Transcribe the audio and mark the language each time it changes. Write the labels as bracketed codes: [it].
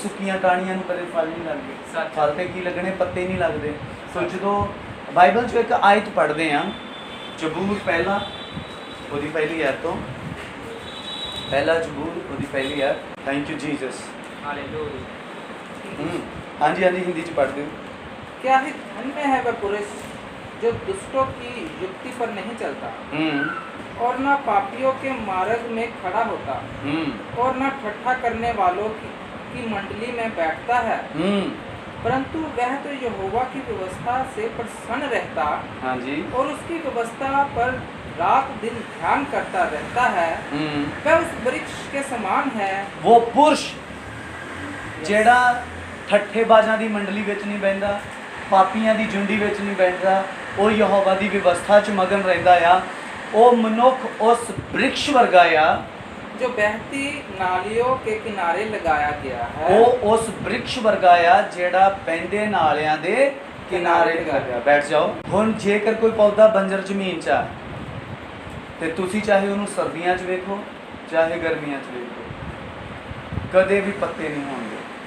[pa] ਸੁੱਕੀਆਂ ਟਾਹਣੀਆਂ ਨੂੰ ਕਦੇ ਫਲ ਨਹੀਂ ਲੱਗਦੇ ਸੱਚ। ਫਲ ਤੇ ਕੀ ਲੱਗਣੇ ਪੱਤੇ ਨਹੀਂ ਲੱਗਦੇ ਸੋ ਸੱਚ। ਜਦੋਂ ਬਾਈਬਲ 'ਚ ਇੱਕ ਆਇਤ ਪੜ੍ਹਦੇ ਆ ਜ਼ਬੂਰ ਪਹਿਲਾ ਉਹਦੀ ਪਹਿਲੀ ਆਇਤ ਤੋਂ ਪਹਿਲਾ ਜ਼ਬੂਰ ਉਹਦੀ ਪਹਿਲੀ ਆਇਤ [en] thank you Jesus [hi] हालेलुया [pa] ਹਾਂਜੀ ਹਾਂਜੀ ਹਿੰਦੀ 'ਚ ਪੜ੍ਹਦੇ ਹੋ [hi] क्या ही धन्य है वह पुरुष जो दुष्टों की युक्ति पर नहीं चलता और न पापियों के मार्ग में खड़ा होता और न ठट्ठा करने वालों की मंडली में बैठता है परंतु वह तो यहोवा की व्यवस्था से प्रसन्न रहता हाँ जी और उसकी व्यवस्था पर रात दिन ध्यान करता रहता है वह उस वृक्ष के समान है वो पुरुष [pa] ਜਿਹੜਾ ਠੱਠੇਬਾਜ਼ਾਂ ਦੀ ਮੰਡਲੀ ਵਿੱਚ ਨਹੀਂ ਬਹਿੰਦਾ ਪਾਪੀਆਂ ਦੀ ਝੁੰਡੀ ਵਿੱਚ ਨਹੀਂ ਬੈਠਦਾ ਉਹ ਯਹੋਵਾ ਦੀ ਵਿਵਸਥਾ 'ਚ ਮਗਨ ਰਹਿੰਦਾ ਆ ਉਹ ਮਨੁੱਖ ਉਸ ਬ੍ਰਿਕਸ਼ ਵਰਗਾ ਆ [hi] जो बहती नालियों के किनारे लगाया गया है [pa] ਉਹ ਉਸ ਬ੍ਰਿਕਸ਼ ਵਰਗਾ ਆ ਜਿਹੜਾ ਬਹਿੰਦੇ ਨਾਲਿਆਂ ਦੇ ਕਿਨਾਰੇ ਲੱਗਾ ਬੈਠ ਜਾਓ ਹੁਣ ਜੇਕਰ ਕੋਈ ਪੌਦਾ ਬੰਜਰ ਜ਼ਮੀਨ 'ਚ ਆ ਤੇ ਤੁਸੀਂ ਚਾਹੇ ਉਹਨੂੰ ਸਰਦੀਆਂ 'ਚ ਵੇਖੋ ਚਾਹੇ ਗਰਮੀਆਂ 'ਚ ਵੇਖੋ ਕਦੇ ਵੀ ਪੱਤੇ ਨਹੀਂ ਹੋਣਗੇ